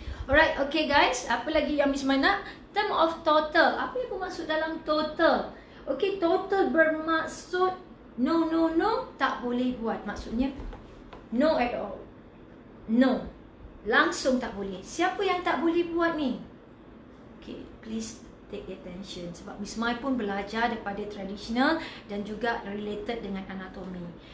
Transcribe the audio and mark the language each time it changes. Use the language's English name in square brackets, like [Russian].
[English] Alright, okay guys, [Malay] apa lagi yang Miss Mai nak? [English] Term of total. [Malay] Apa yang bermaksud dalam total? Okay, total bermaksud no, tak boleh buat. Maksudnya [English] no at all. No. [Malay] Langsung tak boleh. Siapa yang tak boleh buat ni? [English] Okay, please take attention. [Malay] Sebab Miss Mai pun belajar daripada tradisional dan juga related dengan anatomi.